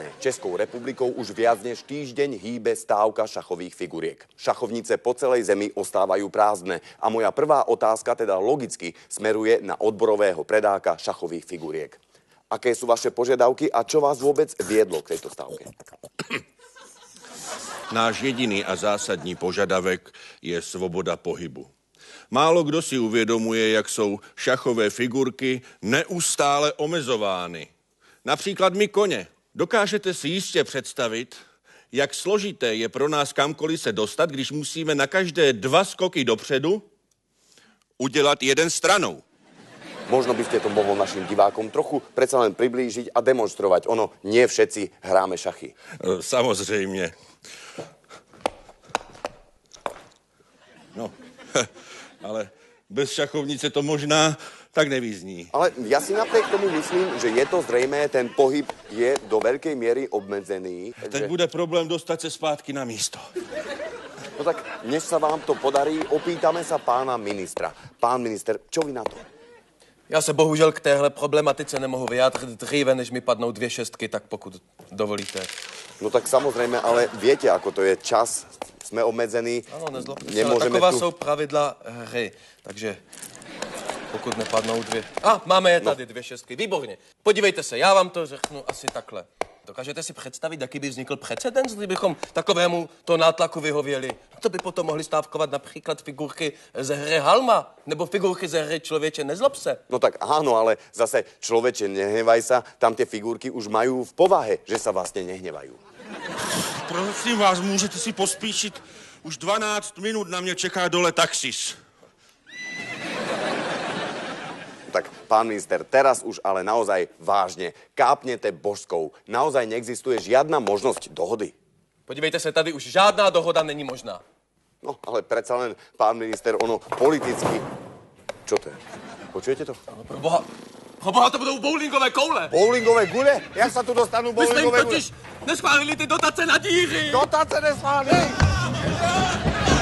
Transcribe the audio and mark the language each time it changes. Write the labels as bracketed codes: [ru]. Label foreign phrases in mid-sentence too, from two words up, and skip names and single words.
[sk] Českou republikou už viac než týždeň hýbe stávka šachových figuriek. Šachovnice po celej zemi ostávajú prázdne a moja prvá otázka teda logicky smeruje na odborového predáka šachových figuriek. Aké sú vaše požiadavky a čo vás vôbec viedlo k tejto stávke? [cs] Náš jediný a zásadní požadavek je svoboda pohybu. Málo kdo si uvědomuje, jak jsou šachové figurky neustále omezovány. Například my koně. Dokážete si jistě představit, jak složité je pro nás kamkoliv se dostat, když musíme na každé 2 skoky dopředu udělat jeden stranou. [sk] Možno by ste to mohol našim divákom trochu predsa len priblížiť a demonstrovať. Ono, nie všetci hráme šachy. [cs] Samozřejmě. No, ale bez šachovnice to možná tak nevyzní. [sk] Ale ja si napriek tomu myslím, že je to zrejmé, ten pohyb je do veľkej miery obmedzený. [cs] Teď bude problém dostat se zpátky na místo. [sk] No tak, než sa vám to podarí, opýtame sa pána ministra. Pán minister, čo vy na to? [cs] Já se bohužel k téhle problematice nemohu vyjádřit dříve, než mi padnou 2 šestky, tak pokud dovolíte. [sk] No tak samozrejme, ale viete, ako to je čas, sme obmedzení. [cs] Ano, nezlobte se, ale taková jsou pravidla hry, takže pokud nepadnou 2... máme je tady 2 šestky, výborně. Podívejte se, já vám to řeknu asi takhle. Dokážete si představit, jaký by vznikl precedens, kdybychom takovému to nátlaku vyhověli? To by potom mohli stávkovat například figurky ze hry Halma, nebo figurky ze hry Člověče nezlob se. [sk] No tak áno, ale zase Človeče nehnevaj sa, tam tie figurky už majú v povahe, že sa vlastne nehnevajú. [cs] Prosím vás, můžete si pospíšit? Už 12 minut na mě čeká dole taxis. [sk] Tak, pán minister, teraz už ale naozaj vážne. [cs] Kápnete božskou. [sk] Naozaj neexistuje žiadna možnosť dohody. [cs] Podívejte se, tady už žádná dohoda není možná. [sk] No, ale predsa len, pán minister, ono politicky... Čo to je? Počujete to? [cs] Pro boha, to budou bowlingové koule. [sk] Bowlingové gule? Jak sa tu dostanú bowlingové gule? [cs] Vy jste jim totiž neschválili ty dotace na díry. Dotace neschválili!